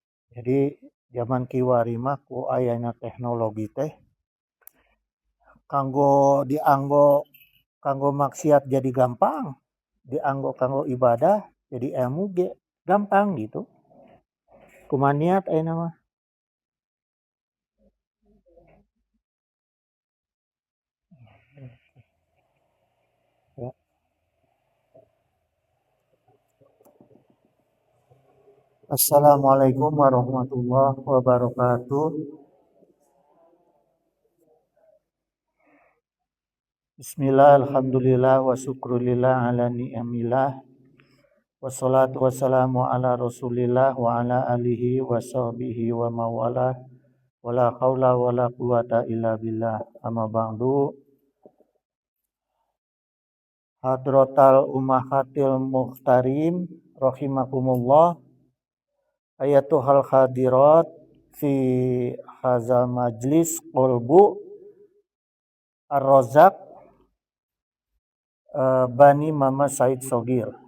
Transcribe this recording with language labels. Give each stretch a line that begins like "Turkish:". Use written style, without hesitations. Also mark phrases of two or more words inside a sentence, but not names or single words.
Sundanese: Jadi zaman kiwari mah ku ayana teknologi teh kanggo maksiat jadi gampang, kanggo ibadah jadi ilmu ge gampang gitu. Kumaha niat ayeuna mah. Ya.
Arabic: السلام عليكم ورحمة الله وبركاته. بسم الله الحمد لله والشكر لله على نعم الله. والصلاة والسلام على رسول الله وعلى آله وصحبه ومن والاه. ولا حول ولا قوة إلا بالله. أما بعد. حضرات الأمهات المحترمات رحمكم الله. أيتها الحاضرات في هذا المجلس قلب الرزاق Bani Mama Said Sogir.